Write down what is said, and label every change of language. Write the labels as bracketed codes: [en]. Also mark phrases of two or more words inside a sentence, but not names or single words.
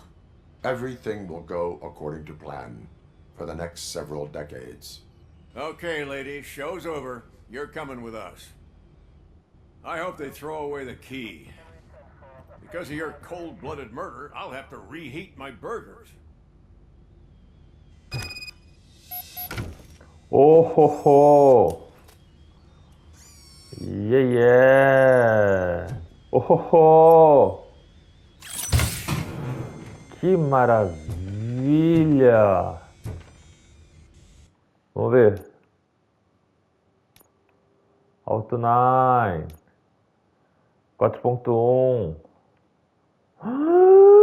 [en] Everything will go according to plan for the next several decades. Okay, lady, show's over. You're coming with us. I hope they throw away the key. Because of your cold-blooded murder, I'll have to reheat my burgers. Oh ho ho! Yeah yeah! Oh ho ho! [pt] Que maravilha! Vamos ver. Alto 9 4.1